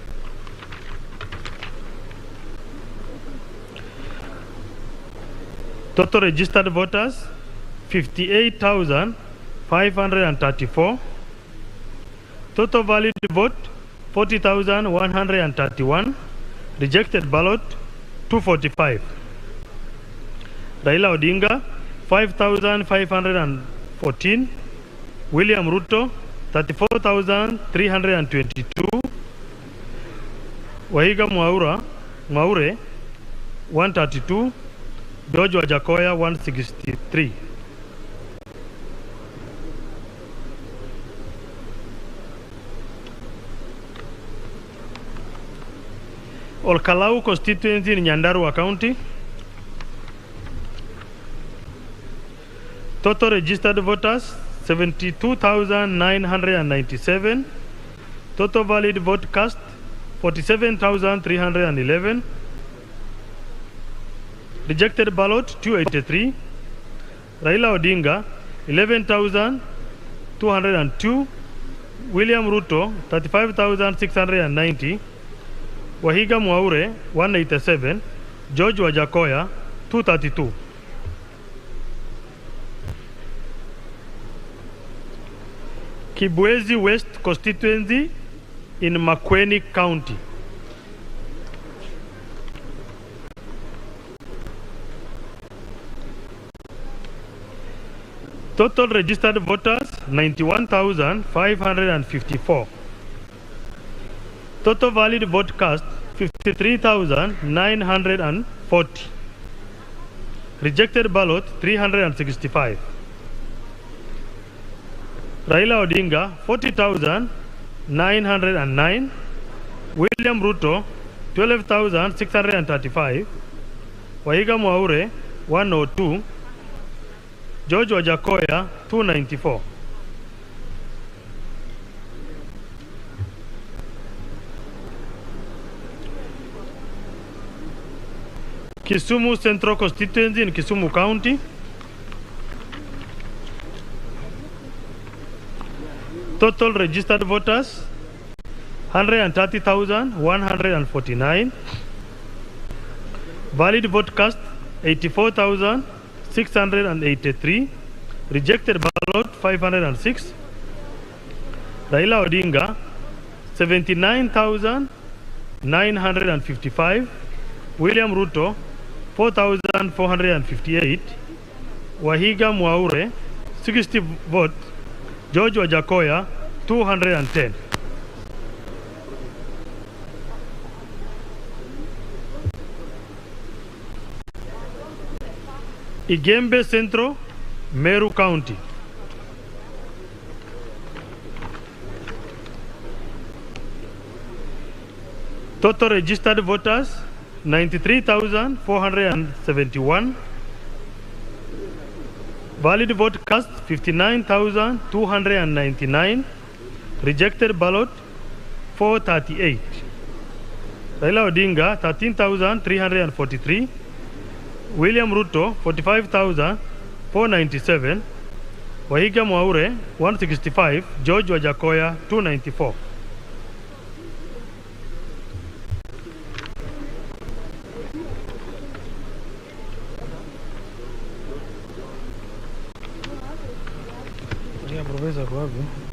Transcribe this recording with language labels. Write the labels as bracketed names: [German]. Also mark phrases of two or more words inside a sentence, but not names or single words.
[English] Total registered voters 58,534. Total valid vote 40,131. Rejected ballot 245. Raila Odinga 5,514. William Ruto 34,322. Wahiga Mwaure 132. George Wajakoya 163. Olkalau constituency in Nyandarua County. Total registered voters 72,997. Total valid vote cast 47,311. Rejected ballot 283. Raila Odinga 11,202. William Ruto 35,690. Wahiga Mwaure 187. George Wajakoya 232. Kibwezi West constituency in Makueni County. Total registered voters 91,554. Total valid vote cast 53,940. Rejected ballot 365. Raila Odinga 40,909. William Ruto 12,635. Wahiga Mwaure 102. George Wajakoya 294. Kisumu Central Constituency in Kisumu County. Total registered voters 130,149. Valid vote cast 84,683. Rejected ballot 506. Raila Odinga 79,955. William Ruto 4,458. Wahiga Mwaure 60 votes. George Wajakoya 210. Igembe Central, Meru County. Total registered voters 93,471. Valid vote cast 59,299. Rejected ballot 438. Raila Odinga 13,343. William Ruto 45,497. Wahiga Mwaure 165. George Wajakoya 294. [Swahili] Profesa kwa wapi?